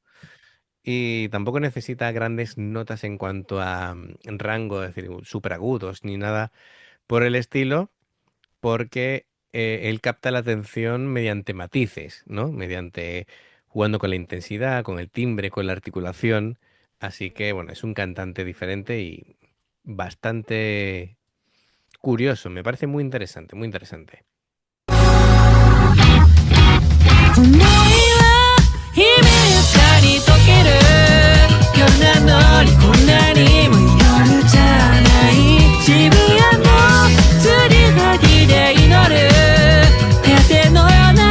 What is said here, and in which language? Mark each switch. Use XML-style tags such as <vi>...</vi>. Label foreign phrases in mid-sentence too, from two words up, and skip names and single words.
<es>Y tampoco necesita grandes notas en cuanto a rango, es decir, súper agudos ni nada por el estilo, porque él capta la atención mediante matices, ¿no? Mediante jugando con la intensidad, con el timbre, con la articulación. Así que, bueno, es un cantante diferente y bastante curioso. Me parece muy interesante, muy interesante.</es> <ja>思いは夢ゆかに溶ける夜なのにこんなにも夜じゃない渋谷の吊りはぎで祈る果てのような</ja>